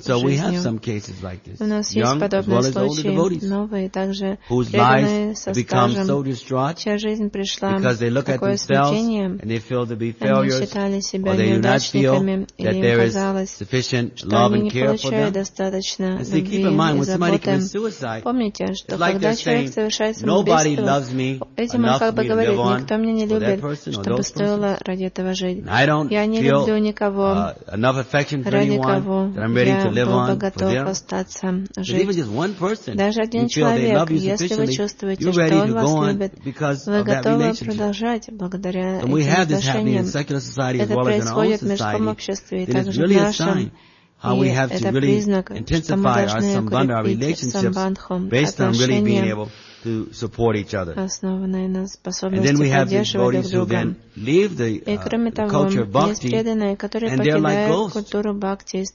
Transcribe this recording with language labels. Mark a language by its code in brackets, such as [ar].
[en] And so we have some cases like this, young as well as older devotees, whose lives become so distraught because they look at themselves and they feel to be failures, or they do not feel that there is sufficient love and care for them. And see, keep in mind, when somebody commits suicide, [ru] знаете, что когда человек совершает самоубийство, этим он как бы говорит, никто меня не любит, чтобы стоило ради этого жить. Я не люблю никого, ради кого я был бы готов остаться жить. Даже один человек, если вы чувствуете, что он вас любит, вы готовы продолжать благодаря этим отношениям. Это происходит в мирском обществе и также в нашем. [en] How we have to really intensify our sambandha, our relationships, based on really being able to support each other. And then we have these devotees who then leave the culture of bhakti, and they're like ghosts.